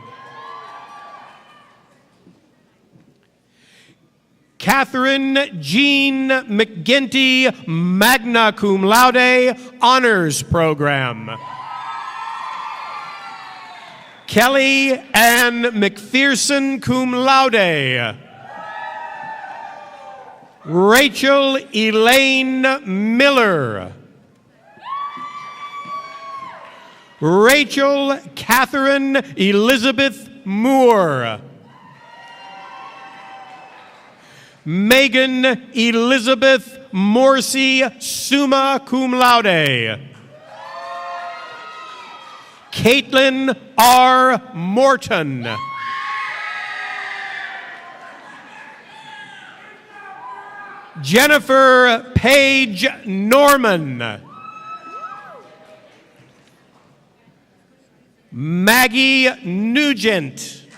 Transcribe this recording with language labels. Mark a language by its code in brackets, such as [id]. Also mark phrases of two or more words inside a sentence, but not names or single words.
[en] Catherine Jean McGinty, [la] magna cum laude, [en] honors program. Kelly Ann McPherson, [la] cum laude. [en] Rachel Elaine Miller. Rachel Catherine Elizabeth Moore. Megan Elizabeth Morsi, [la] summa cum laude. [en] Caitlin R. Morton. Jennifer Page Norman. Maggie Nugent.